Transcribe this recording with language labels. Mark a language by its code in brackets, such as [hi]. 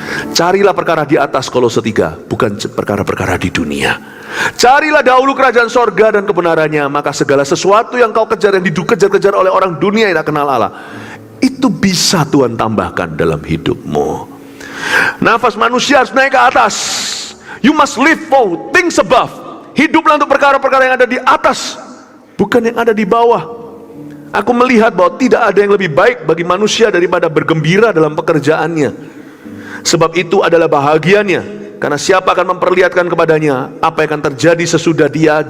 [id] Carilah perkara di atas, Kolose 3, bukan perkara-perkara di dunia. Carilah dahulu kerajaan sorga dan kebenarannya, maka segala sesuatu yang kau kejar, yang dikejar-kejar oleh orang dunia yang tak kenal Allah, itu bisa Tuhan tambahkan dalam hidupmu. Nafas manusia harus naik ke atas. [en] You must live for things above. [id] Hiduplah untuk perkara-perkara yang ada di atas, bukan yang ada di bawah. Aku melihat bahwa tidak ada yang lebih baik bagi manusia daripada bergembira dalam pekerjaannya. Sebab itu adalah bahagianya, karena siapa akan memperlihatkan kepadanya apa yang akan terjadi sesudah dia.